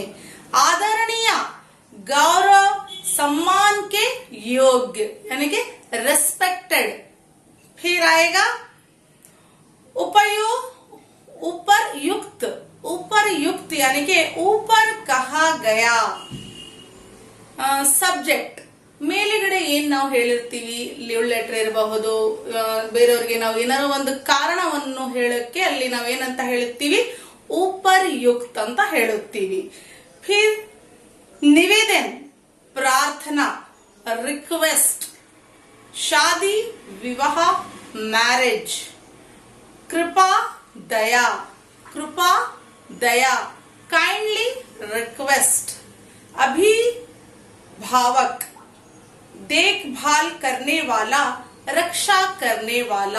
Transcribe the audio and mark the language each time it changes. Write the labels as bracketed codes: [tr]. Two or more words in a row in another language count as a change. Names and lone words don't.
[hi] आदरणीय, गौरव सम्मान के योग्य यानी कि रेस्पेक्टेड। फिर आएगा उपरयुक्त। उपरयुक्त यानी कि ऊपर कहा गया। [kn] ಸಬ್ಜೆಕ್ಟ್, ಮೇಲೆಗಡೆ ಏನ್ ನಾವು ಹೇಳಿರ್ತೀವಿ, [en] leave letter [kn] ಇರಬಹುದು, ಬೇರೆಯವ್ರಿಗೆ ನಾವು ಏನಾರೋ ಒಂದು ಕಾರಣವನ್ನು ಹೇಳಕ್ಕೆ ಅಲ್ಲಿ ನಾವೇನಂತ ಹೇಳುತ್ತೀವಿ? ಉಪರ್ಯುಕ್ತ ಅಂತ ಹೇಳುತ್ತೀವಿ. [hi] फिर निवेदन, प्रार्थना, [kn] ರಿಕ್ವೆಸ್ಟ್. [hi] शादी विवाह मैरिज. कृपा दया, कृपा दया. [en] kindly request. [hi] अभिभावक, देखभाल करने वाला, रक्षा करने वाला.